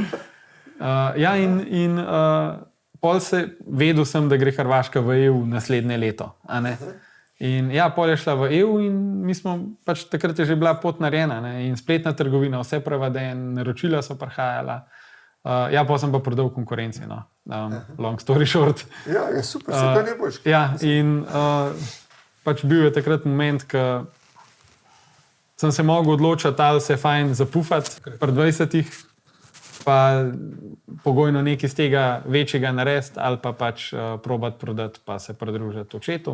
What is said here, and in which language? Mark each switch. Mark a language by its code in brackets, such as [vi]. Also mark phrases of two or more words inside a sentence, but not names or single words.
[sl] Pol se vedel sem, da gre Hrvaška v EU naslednje leto, a ne? In ja, pol je šla v EU in mi smo, pač takrat je že bila pot narejena, ne? In spletna trgovina, vse prevaden, naročila so prihajala. Ja, pa sem pa prodal konkurenci, no. [en] Long story short. [sl] Ja, je super, se to ne boš. Ja, in pač bil je takrat moment, ko sem se mogel odločiti, ali se fajn zapufati pri 20-ih, pa pogojno nekaj iz tega večjega narediti, ali pa pač probati prodati, pa se pridružiti očetu.